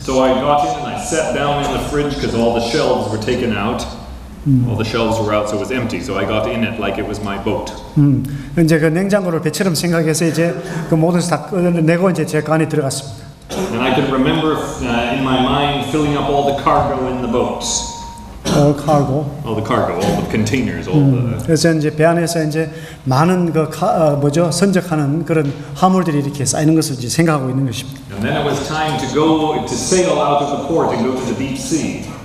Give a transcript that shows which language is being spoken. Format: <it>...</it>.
<en>So I got in and I sat down in the fridge because all the shelves were taken out. All the shelves were out, so it was empty. So I got in it like it was my boat.</en> <ko>이제 그 냉장고를 배처럼 생각해서 이제 그 모든 것을 다 꺼내고 이제 제 그 안에 들어갔습니다.</ko> <en>And I could remember in my mind filling up all the cargo in the boats. All cargo. All the cargo, all the containers, all the.</en> <ko>그래서 이제 배 안에서 이제 많은 선적하는 그런 화물들이 이렇게 쌓이는 것을 이제 생각하고 있는 것입니다.</ko> <en>And then it was time to go to sail out of the port and go to the deep sea.</en>